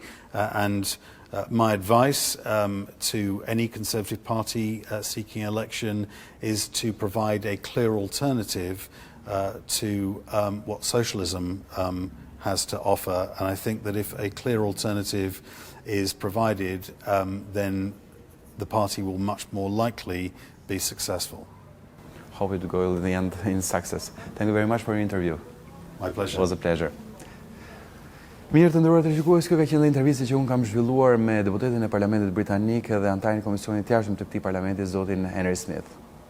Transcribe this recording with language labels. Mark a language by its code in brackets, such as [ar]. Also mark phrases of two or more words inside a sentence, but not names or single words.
[en] And my advice to any Conservative Party seeking election is to provide a clear alternative to what socialism has to offer. And I think that if a clear alternative is provided, then the party will much more likely be successful. Hope it will go in the end in success. Thank you very much for your interview. My pleasure. It was a pleasure. [sq] Mirë të nderuar të shikues, kjo ka qenë intervista që unë kam zhvilluar me deputetin e Parlamentit Britanik dhe antarin e Komisionit të Jashtëm të këtij parlamenti, zotin Henry Smith.